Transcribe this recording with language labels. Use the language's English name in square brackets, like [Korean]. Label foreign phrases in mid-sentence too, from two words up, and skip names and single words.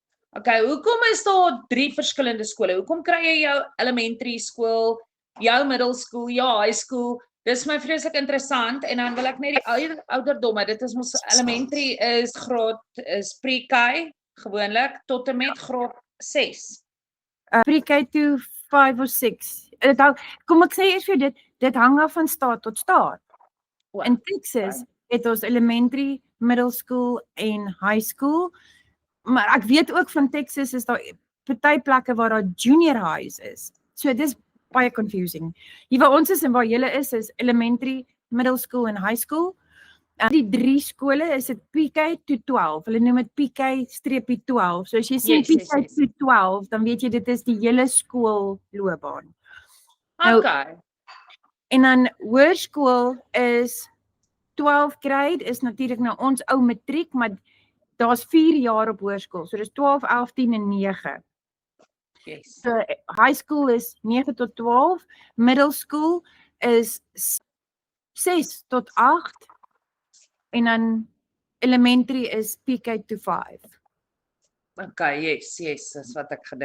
[Afrikaans] Okay, hoekom is daar 3 verskillende skole? Hoekom kry jy jou [English] elementary school, [Afrikaans] jou [English] middle school, [Afrikaans] jou [English] high school? [Afrikaans] Dis my vreeslik interessant en dan wil ek net die ouderdomme, dit is mos elementary is pre-K gewoonlik tot en met graad 6. Pre-K to 5 of 6. Kom ek sê eers vir dit hang af van staat tot staat. In Texas het ons elementary, [English] middle school [Afrikaans] en [English] high school. [Afrikaans] Maar ek weet ook van Texas is daar party plekke waar daar [English] junior highs [Afrikaans] is. So dis baie confusing. Hier waar ons is en waar julle is elementary, [English] middle school [Afrikaans] en [English] high school. [Afrikaans] Die 3 skole is dit PK to 12. Hulle noem dit PK-12. So as jy sien PK to 12, dan weet jy dit is die hele skoolloopbaan. Okay. En dan hoërskool is 12 grade is natuurlik nou ons ou matriek, maar daar's 4 jaar op hoërskool. So dis 12, 11, 10 en 9. Yes. So [English] high school [Afrikaans] is 9 tot 12, [English] middle school [Afrikaans] is 6 tot 8 en dan elementary is PK to 5. [English] Okay, yes, [Afrikaans] dis wat ek gedink.